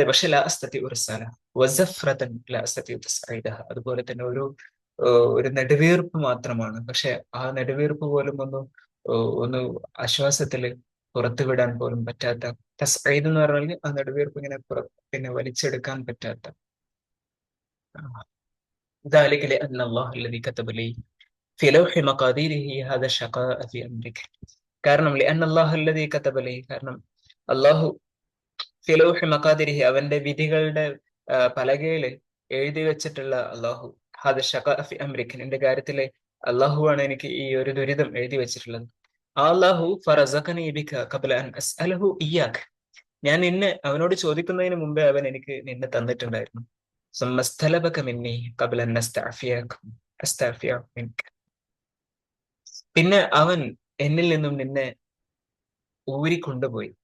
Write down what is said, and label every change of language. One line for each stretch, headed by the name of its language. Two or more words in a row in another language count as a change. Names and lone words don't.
Arabic: പക്ഷെ لا أستطيع إرساله وزفرةً لا أستطيع تصعيده,
Malayalam: അതുപോലെ തന്നെ ഒരു നെടുവീർപ്പ് മാത്രമാണ്. പക്ഷെ ആ നെടുവീർപ്പ് പോലും ഒന്ന് ആശ്വാസത്തില് പുറത്തുവിടാൻ പോലും പറ്റാത്ത, തസ്ഈദ് എന്ന് പറഞ്ഞാൽ ആ നെടുവീർപ്പ് ഇങ്ങനെ പിന്നെ വലിച്ചെടുക്കാൻ പറ്റാത്ത.
Arabic: ذلك لأن الله الذي كتب لي في لوح مقاديره هذا الشقاء في أمرك. കാരണം لأن الله الذي كتب لي, കാരണം അള്ളാഹു في لوح مقاديره,
Malayalam: അവന്റെ വിധികളുടെ പലകയില് എഴുതി വെച്ചിട്ടുള്ള അള്ളാഹു
Arabic: هذا الشقاء في أمرك,
Malayalam: എന്റെ കാര്യത്തില് അള്ളാഹുവാണ് എനിക്ക് ഈ ഒരു ദുരിതം എഴുതി വെച്ചിട്ടുള്ളത്. അള്ളാഹു
Arabic: فرزقني بك قبل أن أسأله إياك,
Malayalam: ഞാൻ അവനോട് ചോദിക്കുന്നതിന് മുമ്പേ അവൻ എനിക്ക് നിന്നെ തന്നിട്ടുണ്ടായിരുന്നു.
Arabic: ثم استلبك مني قبل أن أستعفي منك,
Malayalam: പിന്നെ അവൻ എന്നിൽ നിന്നും നിന്നെ ഊരിക്കൊണ്ടുപോയി.